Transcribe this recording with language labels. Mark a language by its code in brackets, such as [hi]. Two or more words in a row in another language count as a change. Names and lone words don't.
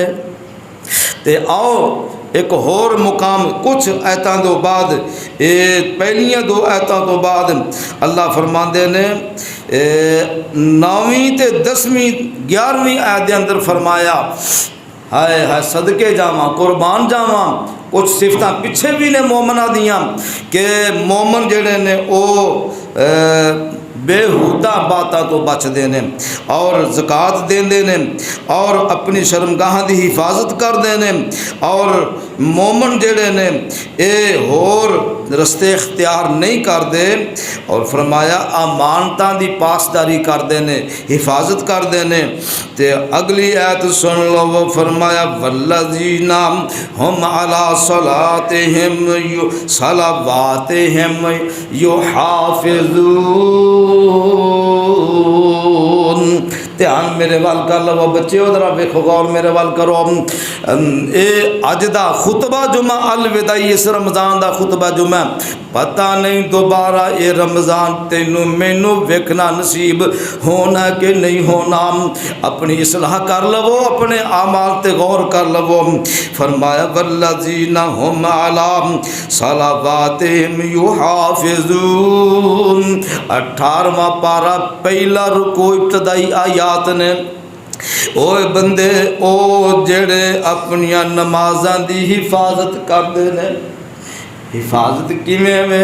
[pa] تے آؤ اک ہور مقام کجھ آیتاں توں بعد، ایہہ پہلیاں دو آیتاں توں بعد اللہ فرماتے نے 9ویں تے 10ویں 11ویں آیت کے اندر فرمایا ہائے ہائے صدقے جاواں قربان جاواں. کجھ صفت پچھے بھی نے مومناں دیاں کہ مومن جیہڑے نے او بیہودہ باتوں توں بچتے ہیں اور زکوٰۃ دیندے نے اور اپنی شرمگاہ کی حفاظت کرتے ہیں اور مومن جیہڑے نے ایہہ ہور رستے اختیار نہیں کرتے. اور فرمایا امانتاں دی پاسداری کرتے ہیں، حفاظت کرتے ہیں. تو اگلی آیت سن لو، او فرمایا [ar] والذين هم على صلاتهم صلواتهم يحافظون. [pa] دھیان میرے ول کر لو بچے، ذرا ویکھو غور میرے ول کرو. ایہہ اج دا خطبہ جمعہ الوداعی، اس رمضان دا خطبہ جمعہ، پتا نہیں دوبارہ ایہہ رمضان تینوں مینوں ویکھنا نصیب ہونا کہ نہیں ہونا. اپنی اصلاح کر لوو، اپنے اعمال تے غور کر لوو. [ar] فرمایا والذين هم على صلواتهم يحافظون. [pa] 18واں پارہ پہلا رکوع ابتدائی آیات نے. اوئے بندے او جیہڑے اپنیاں نمازاں دی حفاظت کرتے نے. حفاظت کیویں وے?